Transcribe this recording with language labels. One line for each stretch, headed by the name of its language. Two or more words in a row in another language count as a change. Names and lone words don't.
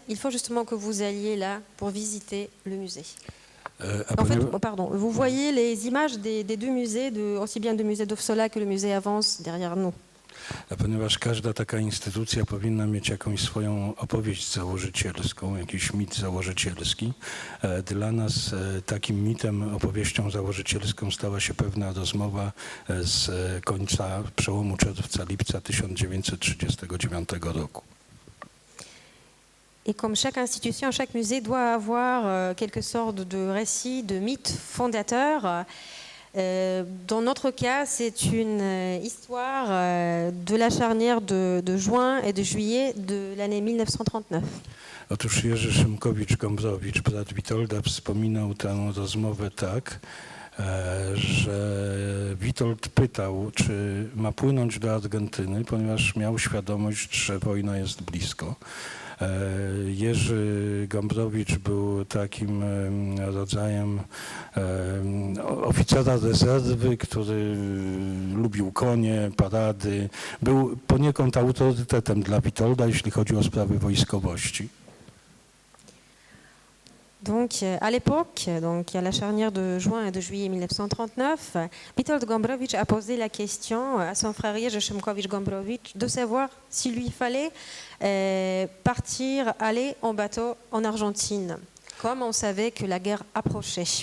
French: Il faut justement que vous alliez là pour visiter le musée. En fait, pardon, vous voyez les images des deux musées, aussi bien du musée d'Owsola que le musée Avance derrière nous.
Polish: A ponieważ każda taka instytucja powinna mieć jakąś swoją opowieść założycielską, jakiś mit założycielski, dla nas takim mitem, opowieścią założycielską stała się pewna rozmowa z końca przełomu czerwca-lipca 1939 roku.
French: Et comme chaque institution, chaque musée doit avoir quelque sorte de récit, de mythe fondateur, dans notre cas, c'est une histoire de la charnière de juin et de juillet de l'année 1939.
Polish: Otóż Jerzy Szymkowicz-Gombrowicz, brat Witolda, wspominał tę rozmowę tak, że Witold pytał, czy ma płynąć do Argentyny, ponieważ miał świadomość, że wojna jest blisko. Jerzy Gombrowicz był takim rodzajem oficera rezerwy, który lubił konie, parady. Był poniekąd autorytetem dla Witolda, jeśli chodzi o sprawy wojskowości.
French: Donc, à l'époque, donc à la charnière de juin et de juillet 1939, Witold Gombrowicz a posé la question à son frère Jerzy Szymkowicz-Gombrowicz de savoir s'il lui fallait partir, aller en bateau en Argentine, comme on savait que la guerre approchait.